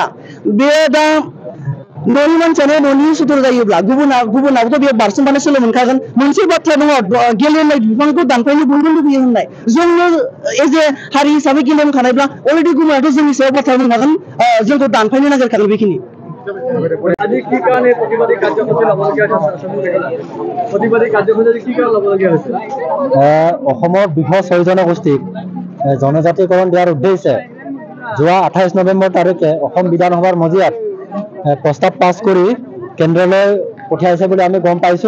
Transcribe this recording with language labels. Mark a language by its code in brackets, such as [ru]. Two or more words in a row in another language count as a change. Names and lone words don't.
[brx] बे दा न'नि मानसियानो न'नि सुथुर जायोब्ला गुबुनाबोथ' बेयाव बारसोमबानो सोलो मोनखागोन। मोनसे बाथ्रा दङ, गेलेनाय बिफांखौ दानफायनो बयबो लुबैयो होननाय। जोंनो [en] as a [brx] हारि हिसाबै गेलेमखानायब्ला अलरेडि गुबुनाथ' जोंनि सायाव बाथ्रा बुंखागोन, जोंखौ दानफायनो नागिरखागोन। बेखिनि [as] আজি কি কাৰণে প্ৰতিবাদী কাৰ্যসূচী ল'বলগীয়া প্ৰতিবাদী কাৰ্যসূচী কি কাৰণে ল'বলগীয়া হৈছে? অসমৰ বৃহৎ 6 জনগোষ্ঠীক জনজাতিকৰণ দিয়াৰ উদ্দেশ্যে যোৱা 28 নৱেম্বৰ তাৰিখে অসম বিধানসভাৰ মজিয়াত প্ৰস্তাৱ পাছ কৰি কেন্দ্ৰলৈ পঠিয়াইছে বুলি আমি গম পাইছোঁ।